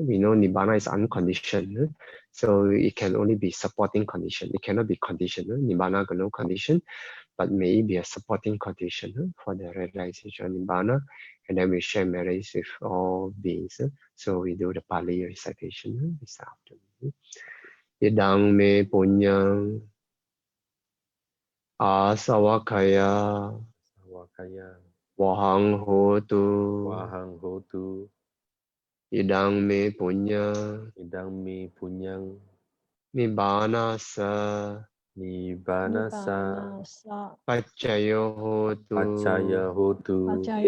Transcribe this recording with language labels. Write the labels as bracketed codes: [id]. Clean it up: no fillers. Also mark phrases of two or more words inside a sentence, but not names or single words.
[en] We know Nibbana is unconditioned, so it can only be supporting condition. It cannot be conditional. Nibbana got no condition, but maybe a supporting condition for the realization of Nibbana. And then we share merits with all beings. So we do the Pali recitation this afternoon. [pi] Idang me punyang asawakaya wahang hotu idang me punyang nibbana sa paccaya hotu